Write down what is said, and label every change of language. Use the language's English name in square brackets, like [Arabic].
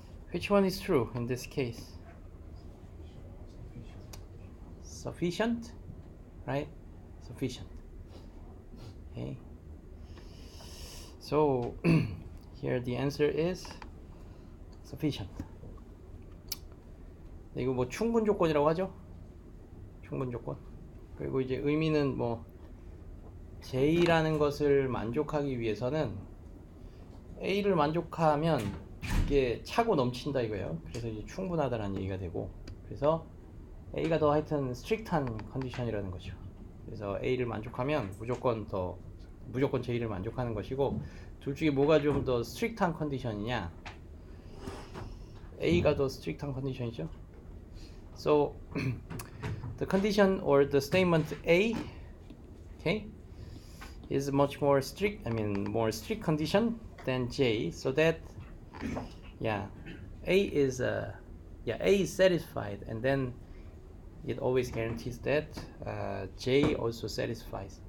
[English] Which one is true in this case? Sufficient, right? Sufficient. Okay. So here the answer is sufficient. [Korean] 이거 뭐 충분 조건이라고 하죠? 충분 조건. 그리고 이제 의미는 뭐 J라는 것을 만족하기 위해서는 A를 만족하면 이게 차고 넘친다 이거예요. 그래서 이제 충분하다라는 얘기가 되고, 그래서 A가 더 하여튼 스트릭트한 컨디션이라는 거죠. 그래서 A를 만족하면 무조건 J를 만족하는 것이고, 둘 중에 뭐가 좀 더 스트릭트한 컨디션이냐? A가 더 스트릭트한 컨디션이죠. [English] So the condition or the statement A, okay, is much more strict. I mean, more strict condition than J. So that A is satisfied, and then it always guarantees that J also satisfies.